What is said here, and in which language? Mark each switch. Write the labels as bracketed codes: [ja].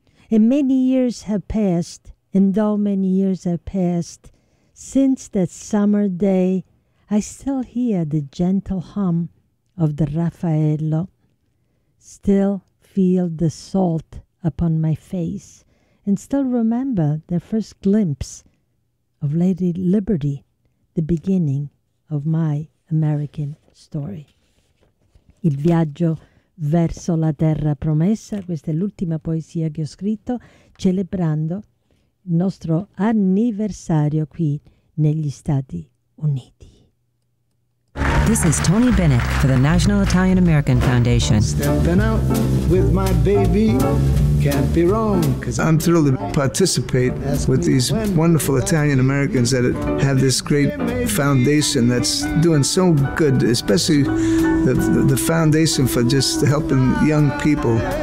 [en] And many years have passed, and though many years have passed, since that summer day, I still hear the gentle hum of the Raffaello, still feel the salt upon my face, and still remember the first glimpse of Lady Liberty, the beginning of my American story. [it] Il viaggio verso la terra promessa, questa è l'ultima poesia che ho scritto, celebrando il nostro anniversario qui negli Stati Uniti. [en] This is Tony Bennett for the National Italian American Foundation. Stepping out with my baby, can't be wrong. Cause I'm thrilled to participate with these wonderful Italian Americans that have this great foundation that's doing so good, especially the foundation for just helping young people.